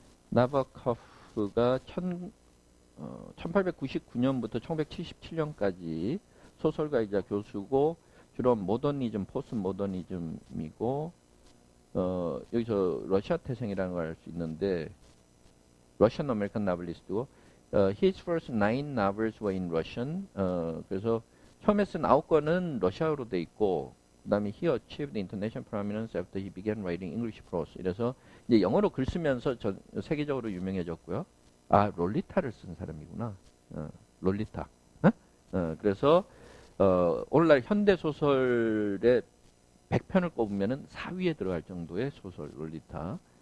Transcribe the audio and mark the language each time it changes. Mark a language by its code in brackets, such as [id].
[ko] 나바코프가 1899년부터 1977년까지 소설가이자 교수고 주로 모더니즘, 포스트 모더니즘이고 여기서 러시아 태생이라는 걸 알 수 있는데 러시안 아메리칸 나블리스트고 [en] his first 9 novels were in Russian. [ko] 그래서 처음에 쓴 9권은 러시아어로 돼 있고 그다음에 [en] he achieved international prominence after he began writing English prose. [ko] 이래서 이제 영어로 글 쓰면서 세계적으로 유명해졌고요. 아, 롤리타를 쓴 사람이구나. 롤리타. 그래서 오늘날 현대 소설의 100편을 꼽으면은 4위에 들어갈 정도의 소설 롤리타.